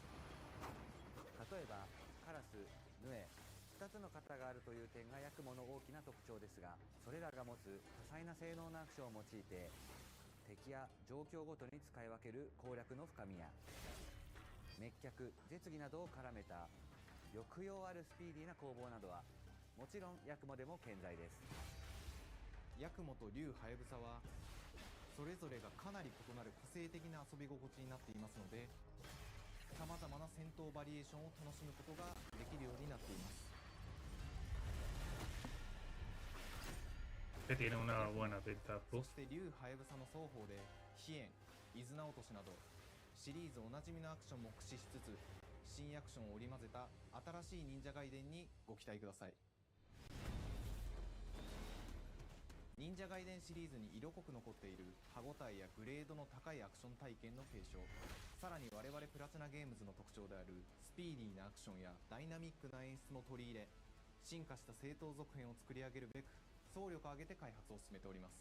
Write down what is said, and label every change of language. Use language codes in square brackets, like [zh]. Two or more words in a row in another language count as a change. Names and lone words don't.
[ja] 例えばカラス、ヌエ、2つの型があるという点がヤクモの大きな特徴ですが、それらが持つ多彩な性能のアクションを用いて敵や状況ごとに使い分ける攻略の深みや、滅却、絶技などを絡めた抑揚あるスピーディーな攻防などはもちろんヤクモでも健在です。ヤクモと竜ハヤブサはそれぞれがかなり異なる個性的な遊び心地になっていますので、さまざまな戦闘バリエーションを楽しむことができるようになっています。 [es] Que tiene una buena pinta. [ja] そして竜ハヤブサの双方で飛燕、伊豆直落としなどシリーズおなじみのアクションも駆使しつつ、新アクションを織り交ぜた新しい忍者ガイデンにご期待ください。忍者ガイデンシリーズに色濃く残っている歯ごたえやグレードの高いアクション体験の継承、さらに我々プラチナゲームズの特徴であるスピーディーなアクションやダイナミックな演出も取り入れ、進化した正当続編を作り上げるべく総力を挙げて開発を進めております。